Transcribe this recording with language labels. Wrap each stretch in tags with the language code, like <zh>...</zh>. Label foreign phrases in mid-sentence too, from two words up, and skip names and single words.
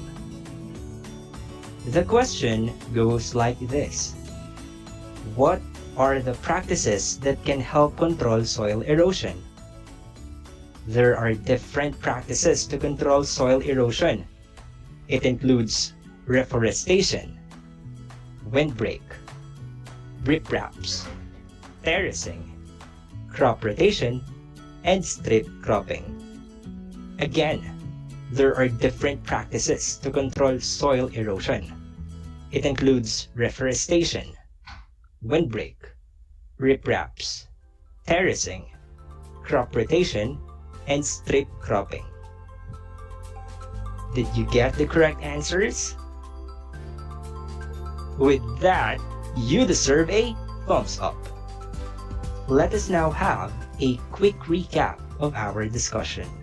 <en>The question goes like this. What are the practices that can help control soil erosion? There are different practices to control soil erosion. It includes reforestation, windbreak, ripraps, terracing, crop rotation, and strip cropping. Again, there are different practices to control soil erosion. It includes reforestation, windbreak, ripraps, terracing, crop rotation, and strip cropping. Did you get the correct answers? With that, you deserve a thumbs up. Let us now have a quick recap of our discussion.</en>